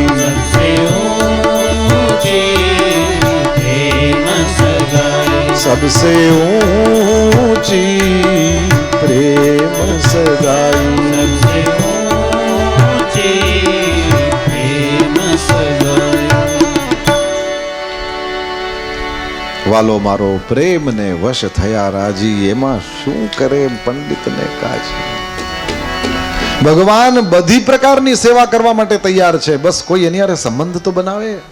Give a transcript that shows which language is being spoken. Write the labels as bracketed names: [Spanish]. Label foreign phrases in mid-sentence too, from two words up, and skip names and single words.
[Hindi] सबसे ऊंची प्रेम सगाई, सबसे ऊंची प्रेम सगाई। सबसे ऊंची प्रेम सगाई। [Gujarati] વાલો મારો પ્રેમને વશ થયા રાજી, એમાં શું કરે પંડિતને કાજી। ભગવાન બધી પ્રકારની સેવા કરવા માટે તૈયાર છે, બસ કોઈ એની હારે સંબંધ તો બનાવે।